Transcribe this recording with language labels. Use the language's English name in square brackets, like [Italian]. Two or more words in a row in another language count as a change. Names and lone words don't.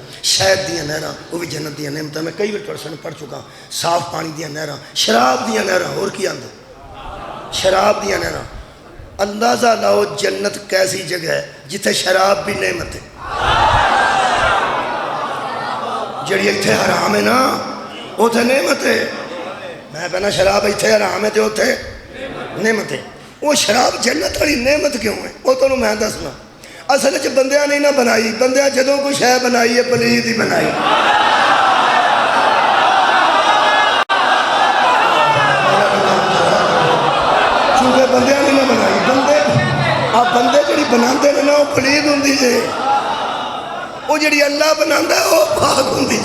[Punjabi] شہد دیاں نہراں وہ بھی جنت دیاں نعمتاں، [Urdu] میں کئی بار پڑھ چکا۔ [Punjabi] صاف پانی دیاں نہراں، شراب دیاں نہراں، اور کی آندے شراب دیاں نہراں۔ اندازہ لاؤ جنت کیسی جگہ ہے جتھے شراب بھی نعمت ہے۔ جڑی اتھے حرام ہے نا اتھے نعمت ہے۔ میں کہنا شراب اتھے حرام ہے تے اتھے نعمت ہے۔ وہ شراب جنت والی نعمت کیوں ہے وہ تو میں دسنا۔ اصل وچ بندیاں نہیں نہ بنائی، بندیاں جدوں کوئی شے بنائی ہے پلید ہی بنائی۔ چونکہ بندیاں نہیں نہ بنائی، بندے جڑی بناندے نے نا وہ پلید ہوندی جے، وہ جڑی اللہ بناندا ہے وہ پاک ہوندی جے۔